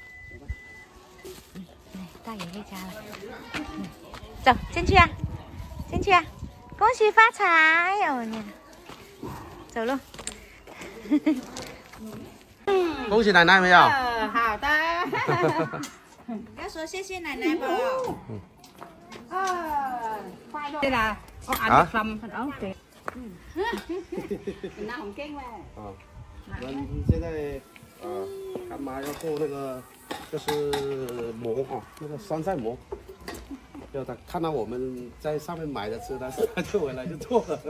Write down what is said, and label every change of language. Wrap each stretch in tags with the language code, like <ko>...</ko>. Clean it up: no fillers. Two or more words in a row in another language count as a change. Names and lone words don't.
<zh>到爷爷家了。走进去啊，进去啊！恭喜发财！哦你，走路。恭喜奶奶没有？好的。要说谢谢奶奶不？</zh> <vi>快乐。đây là có ăn được không? Ok.</vi> <zh>拿红巾嘞。啊，我们现在干妈要做那个就是馍啊，那个酸菜馍。就他看到我们在上面买的吃的，他就回来就做了。</zh>